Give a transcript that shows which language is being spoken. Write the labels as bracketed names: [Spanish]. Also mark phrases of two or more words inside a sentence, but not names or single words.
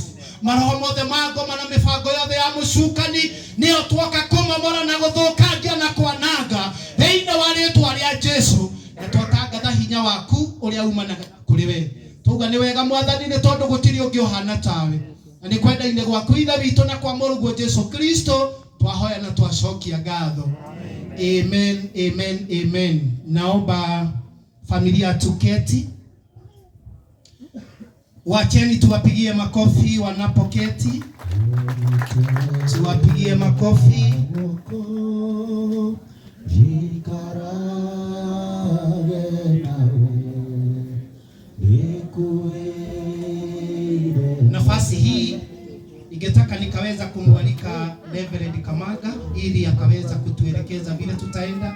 [Kikuyu] Maroho mothe ma ngoma na mĩbango yothe ya mũcukani nĩyo twoka kũmomora na gũthũkangia na kwananga thĩinĩ wa rĩtwa rĩa Jesu. Na twatangatha hinya waku ũrĩa umanaga kũrĩ we. Tuga nĩ wega mwathani nĩ tondũ gũtirĩ ũngĩ ũhana tawe, na nĩ kwenda-inĩ gwaku ithe witũ na kwa mũrũguo Jesu Kristo twahoya na twacokia ngatho. [Swahili] Amen, amen, amen. Naomba familia tuketi. Wacheni tuwapigie makofi wanapoketi. Tuwapigie makofi. Nafasi hii ningetaka nikaweza kumwalika Reverend Kamaga ili akaweza kutuelekeza vile tutaenda.